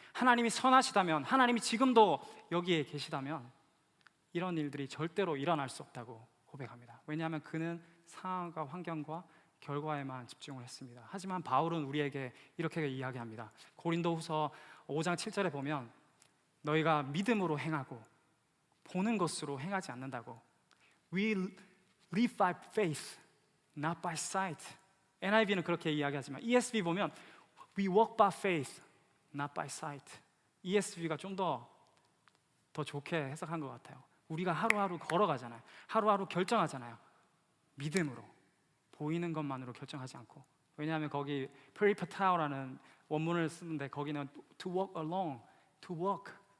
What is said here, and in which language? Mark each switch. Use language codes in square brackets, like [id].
[ko] 하나님이 선하시다면, 하나님이 지금도 여기에 계시다면 이런 일들이 절대로 일어날 수 없다고 고백합니다. 왜냐하면 그는 상황과 환경과 결과에만 집중을 했습니다. 하지만 바울은 우리에게 이렇게 이야기합니다. 고린도후서 5장 7절에 보면 너희가 믿음으로 행하고 보는 것으로 행하지 않는다고. [en] We live by faith, not by sight. [ko] NIV는 그렇게 이야기하지만 ESV 보면 [en] We walk by faith, not by sight. [ko] ESV가 좀 더 좋게 해석한 것 같아요. 우리가 하루하루 걸어가잖아요. 하루하루 결정하잖아요. 믿음으로, 보이는 것만으로 결정하지 않고. 왜냐하면 거기 페리파타오라는 원문을 쓰는데 거기는 [en] to walk along, to walk.